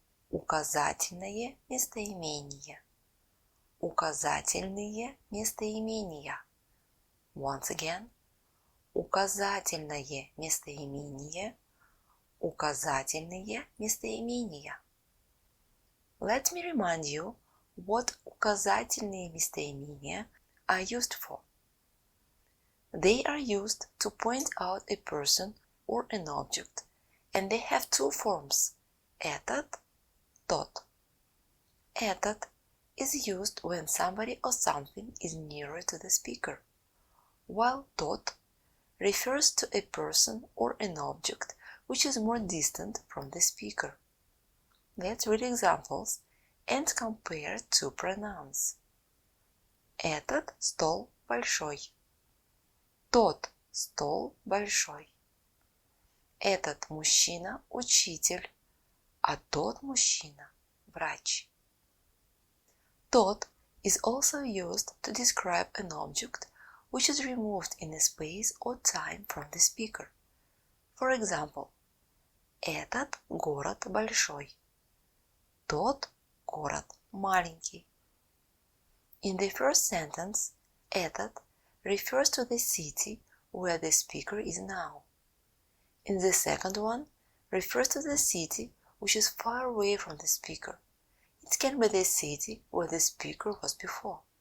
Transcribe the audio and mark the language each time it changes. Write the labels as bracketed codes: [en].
[ru] Указательное местоимение. Указательные местоимения. [en] Once again. [ru] Указательное местоимение. Указательные местоимения. [en] Let me remind you what [ru] указательные местоимения [en] are used for. They are used to point out a person or an object, and they have two forms: ЭТОТ, ТОТ. ЭТОТ is used when somebody or something is nearer to the speaker, while ТОТ refers to a person or an object which is more distant from the speaker. Let's read examples and compare two pronouns. [ru] Этот стол большой. Тот стол большой. Этот мужчина учитель, а тот мужчина врач. [en] Тот is also used to describe an object which is removed in a space or time from the speaker. For example, [ru] этот город большой. Тот город маленький. [en] In the first sentence, этот refers to the city where the speaker is now. In the second one, refers to the city which is far away from the speaker. It can be the city where the speaker was before.